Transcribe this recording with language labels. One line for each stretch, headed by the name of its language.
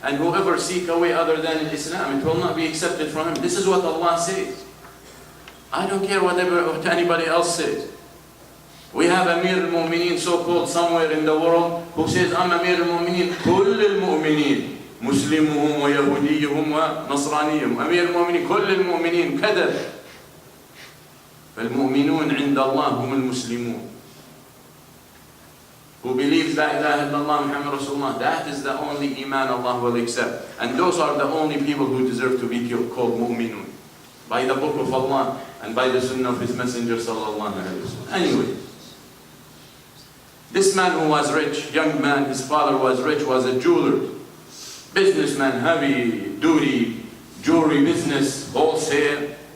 English: And whoever seek a way other than Islam, it will not be accepted from him. This is what Allah says. I don't care what anybody else says. We have Amir al-Mu'mineen, so-called somewhere in the world, who says, I'm Amir al-Mu'mineen,
Arabic: كل المؤمنين مسلمهم ويهوديهم ونصرانيهم. Amir al-Mu'mineen, كل المؤمنين كذب. فالمؤمنون عند الله هم المسلمون.
English: Who believes
Arabic: La ilaha illallah Muhammad Rasulullah,
English: that is the only iman Allah will accept. And those are the only people who deserve to be called mu'minun, by the book of Allah and by the sunnah of His Messenger sallallahu alayhi wa sallam. Anyway, this man who was rich, young man, his father was rich, was a jeweler, businessman, heavy duty, jewelry business, wholesale.